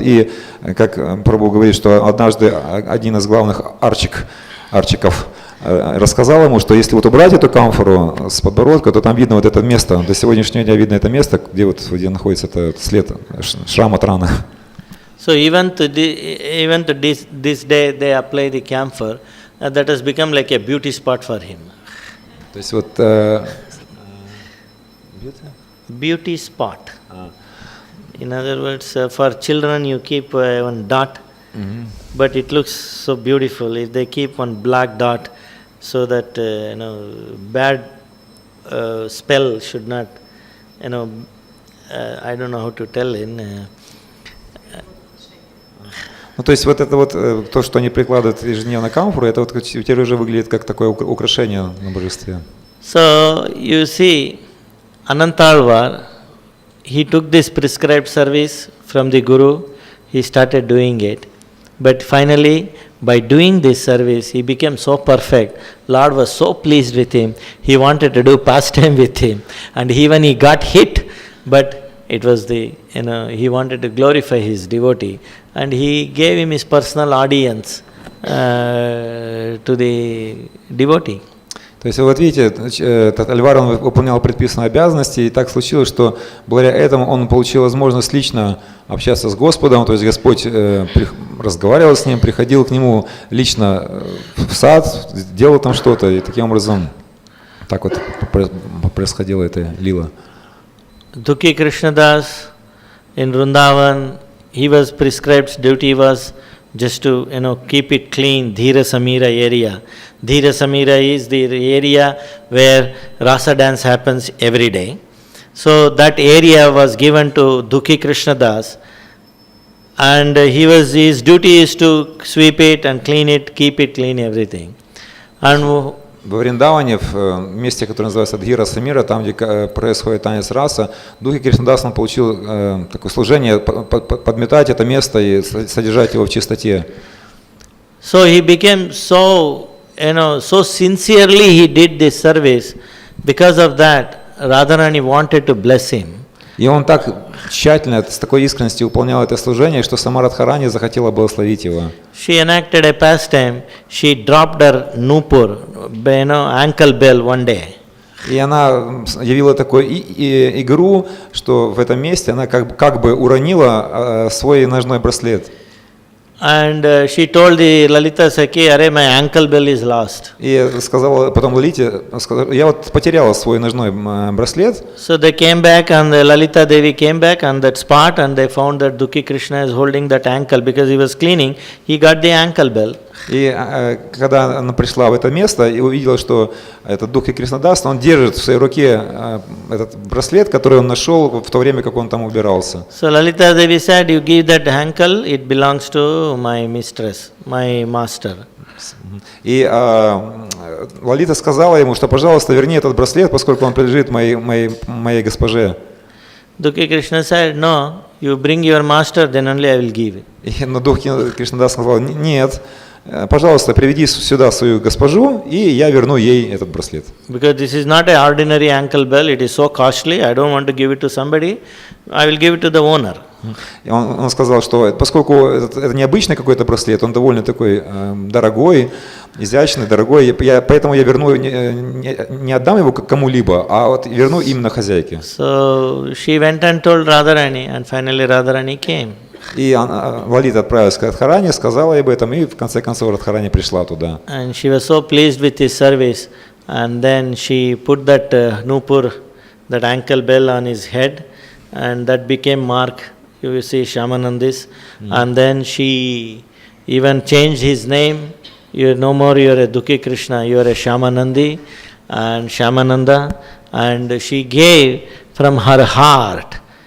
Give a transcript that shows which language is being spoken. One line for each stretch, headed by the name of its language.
Russian: И как прабху говорит, что однажды один из главных арчиков рассказал ему, что если вот убрать эту камфору с подбородка, то там видно вот это место, до сегодняшнего дня видно это место, где находится этот след, шрам от раны.
English: So even to this day they apply the camphor, that has become like a beauty spot for him.
Russian: То есть вот
English: beauty spot. In other words, for children you keep one dot, but it looks so beautiful. If they keep one black dot, so that bad spell should not, I don't know how to tell in.
Russian: Ну, то есть вот это вот то, что они прикладывают ежедневно камфору, это вот теперь уже выглядит как такое украшение на божестве.
English: So you see, Anantalvar, he took this prescribed service from the Guru, he started doing it. But finally, by doing this service, he became so perfect. Lord was so pleased with him. He wanted to do pastime with him. And even he got hit, but it was he wanted to glorify his devotee. And he gave him his personal audience to the devotee.
Russian: То есть, вот видите, этот Альваро, он выполнял предписанные обязанности, и так случилось, что благодаря этому он получил возможность лично общаться с Господом, то есть Господь разговаривал с ним, приходил к нему лично в сад, делал там что-то, и таким образом так вот происходила эта лила.
English: Dukhi Krishnadas in Vrindavan, he was prescribed duty was just to keep it clean, Dhira Samira area. Dhira Samira is the area where rasa dance happens every day. So that area was given to Dukhi Krishnadas, and his duty is to sweep it and clean it, keep it clean, everything. And
Russian: во Вриндаване, в месте, которое называется Дхира Самира, там, где происходит танец раса, Духи Кришнадас, он получил такое служение подметать это место и содержать его в чистоте.
English: So he became so sincerely he did this service. Because of that, Radharani wanted to bless him.
Russian: И он так тщательно, с такой искренностью выполнял это служение, что сама Радхарани захотела благословить его.
English: She enacted a pastime. She dropped her nupur, ankle bell one day.
Russian: И она явила такую игру, что в этом месте она как бы уронила свой ножной браслет.
English: And she told the Lalita Sakhi, "Arey, my ankle bell is lost."
Russian: И сказала потом Лалите, я вот потеряла свой ножной браслет.
English: So they came back, and the Lalita Devi came back on that spot, and they found that Dukhi Krishna is holding that ankle because he was cleaning. He got the ankle bell.
Russian: И когда она пришла в это место и увидела, что этот Духи Кришнадас, он держит в своей руке этот браслет, который он нашел в то время, как он там убирался.
English: So Lalita Devi said, "You give that ankle, it belongs to my mistress, my master."
Russian: И Лалита сказала ему, что, пожалуйста, верни этот браслет, поскольку он принадлежит моей госпоже.
English: Dukhi Krishna said, "No, you bring your master, then only I will give it.
Russian: Но дух Кришнадас сказал, нет, пожалуйста, приведи сюда свою госпожу, и я верну ей этот браслет.
English: Because this is not an ordinary ankle bell, it is so costly, I don't want to give it to somebody, I will give it to the owner.
Russian: И он сказал, что поскольку это необычный какой-то браслет, он довольно такой дорогой, изящный, дорогой, поэтому я верну, не отдам его кому-либо, а вот верну именно хозяйке.
English: So she went and told Radharani, and finally Radharani came.
Russian: И Лалита отправилась к Радхарани, сказала ей об этом, и в конце концов Радхарани пришла туда.
English: And she was so pleased with his service, and then she put that nupur, that ankle bell on his head, and that became mark. You will see Shyamanandis, and then she even changed his name. You're no more you're a Dukhi Krishna, you're a Shyamanandi and Shyamananda, and she gave from her heart.